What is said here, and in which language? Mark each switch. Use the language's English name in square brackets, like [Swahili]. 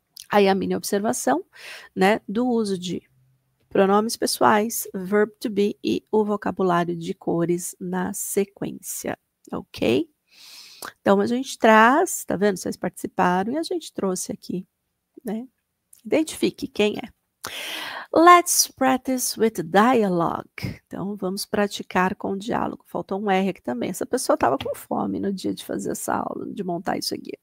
[Portuguese] Aí a minha observação, né, do uso de pronomes pessoais, verb to be e o vocabulário de cores na sequência, ok? Então, a gente traz, tá vendo? Vocês participaram e a gente trouxe aqui, né? Identifique quem é. [English] Let's practice with dialogue. [Portuguese] Então, vamos praticar com diálogo. Faltou um R aqui também. Essa pessoa estava com fome no dia de fazer essa aula, de montar isso aqui.